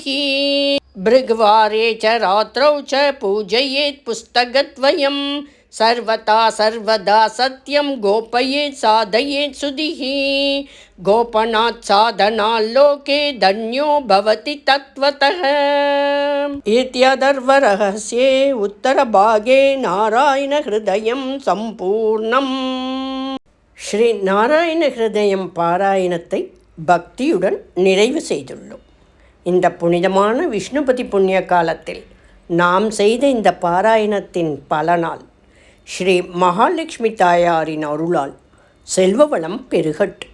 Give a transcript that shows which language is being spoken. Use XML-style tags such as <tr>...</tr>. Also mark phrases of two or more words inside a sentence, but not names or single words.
<sa>भृग्वारे च रात्रौ च पूजयेत् पुस्तकद्वयं सर्वथा सर्वदा सत्यं गोपयेत् साधयेत् सुधिः गोपनात् साधनाल्लोके धन्यो भवति तत्त्वतः इत्यथर्वरहस्ये उत्तरभागे नारायणहृदयं सम्पूर्णम्</sa> <ta>ஸ்ரீ நாராயண ஹிருதயம் பாராயணத்தை பக்தியுடன் நிறைவு செய்துள்ளோம். இந்த புனிதமான விஷ்ணுபதி புண்ணிய காலத்தில் நாம் செய்த இந்த பாராயணத்தின் பலனால் ஸ்ரீ மகாலட்சுமி தாயாரின் அருளால் செல்வ வளம் பெருகட்டும்.</ta>